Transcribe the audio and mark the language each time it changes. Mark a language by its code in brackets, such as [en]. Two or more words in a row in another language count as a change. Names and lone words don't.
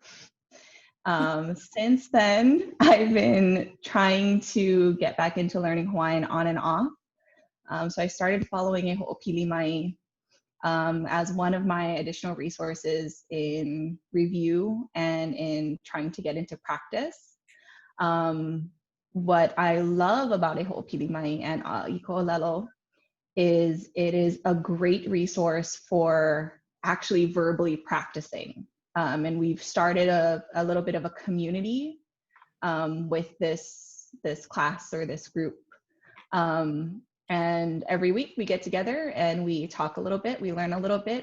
[en] Since then, I've been trying to get back into learning Hawaiian on and off. So I started following a Ho'opili Mai as one of my additional resources in review and in trying to get into practice. What I love about a Ho'opili Mai and ʻŌlelo is it is a great resource for actually verbally practicing. And we've started a little bit of a community with this class or this group. And every week we get together and we talk a little bit, we learn a little bit.